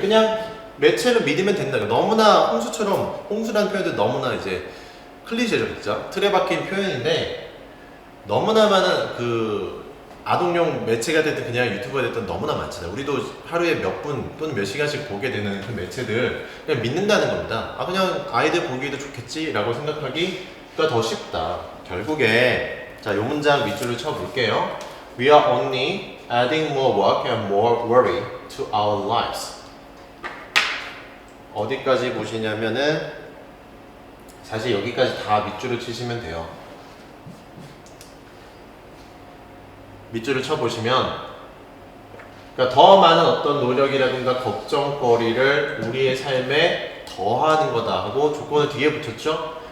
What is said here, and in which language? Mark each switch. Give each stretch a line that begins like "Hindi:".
Korean: 그냥 매체를 믿으면 된다. 너무나 홍수라는 표현도 너무나 이제 클리셰죠, 진짜 틀에 박힌 표현인데, 너무나 많은 그 아동용 매체가 됐든 그냥 유튜브가 됐든 너무나 많잖아요. 우리도 하루에 몇 분 또는 몇 시간씩 보게 되는 그 매체들 그냥 믿는다는 겁니다. 그냥 아이들 보기에도 좋겠지라고 생각하기가 더 쉽다. 결국에 자, 요 문장 밑줄을 쳐볼게요.
English: We are only adding more work and more worry to our lives.
Korean: 어디까지 보시냐면은 사실 여기까지 다 밑줄을 치시면 돼요. 밑줄을 쳐보시면, 그러니까 더 많은 어떤 노력이라든가 걱정거리를 우리의 삶에 더하는 거다 하고 조건을 뒤에 붙였죠.